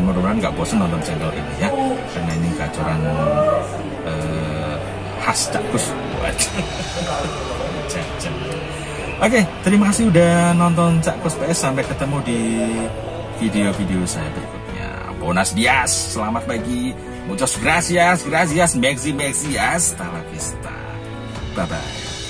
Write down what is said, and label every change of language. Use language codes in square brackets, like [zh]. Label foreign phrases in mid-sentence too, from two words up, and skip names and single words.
[id] Mudah-mudahan nggak bosan nonton channel ini ya. Karena ini gacoran khas Cak Kus buat. Oke, terima kasih udah nonton Cak Kus PS. Sampai ketemu di video-video saya berikutnya. [es] Buenos dias, [id] selamat pagi, [es] muchas gracias, maxi, hasta la vista, [en] bye bye.